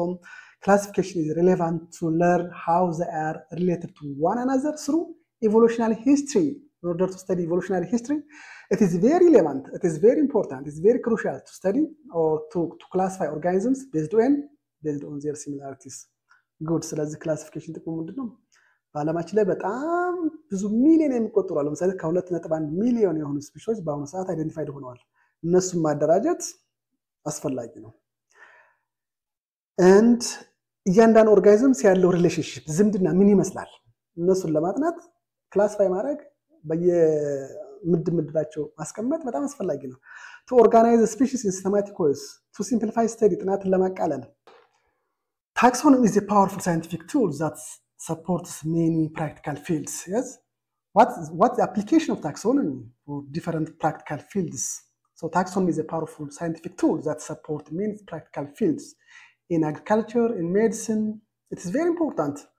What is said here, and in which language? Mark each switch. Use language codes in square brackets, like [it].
[en] So classification is relevant to learn how they are related to one another through evolutionary history. In order to study evolutionary history, it is very relevant, it is very important, it's very crucial to study or to classify organisms based on their similarities. Good. [am] ስለዚህ ክላሲፊኬሽን ጥቅሙ ምንድን ነው? በዓለማችን ላይ በጣም ብዙ ሚሊዮን የሚቆጠሩ አሉ። ለምሳሌ ከ2.1 ሚሊዮን የሆኑ ስፒሺዎች በአሁኑ ሰዓት አይደንቲፋይድ ሆነዋል። እነሱን ማደራጀት አስፈላጊ ነው። and እያንዳንዱ ኦርጋኒዝምስ ያለው ሪሌሽንሺፕ ዝምድና ምን ይመስላል? እነሱን ለማጥናት ክላሲፋይ ማድረግ በየምድባቸው ማስቀመጥ በጣም አስፈላጊ ነው። [en] to organize the species in systematic ways, to simplify study [am] ጥናትን ለማቃለል. [en] Taxonomy is a powerful scientific tool that supports many practical fields. Yes, what's the application of taxonomy for different practical fields? So taxonomy is a powerful scientific tool that supports many practical fields in agriculture, in medicine. It is very important.